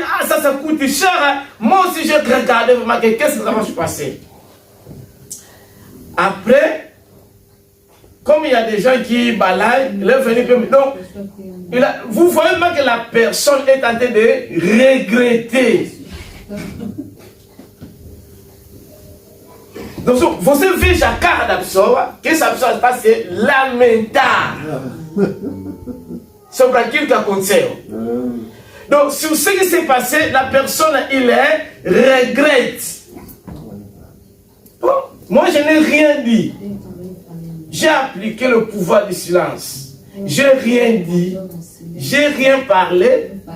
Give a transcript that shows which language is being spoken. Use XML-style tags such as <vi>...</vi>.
<fr>Ah, ça coûte cher. Hein. Moi aussi, j'ai regardé vraiment qu'est-ce que ça va se passer. Après, comme il y a des gens qui balayent, il est venu. Donc, vous voyez même que la personne est en train de regretter.</fr> <pt>Donc, você veja a cara da pessoa, que essa pessoa está se lamentar sobre aquilo que aconteceu.</pt> <fr>Donc, sur ce qui s'est passé, la personne, il regrette. Bon, moi, je n'ai rien dit. J'ai appliqué le pouvoir du silence. J'ai rien dit. J'ai rien parlé.</fr>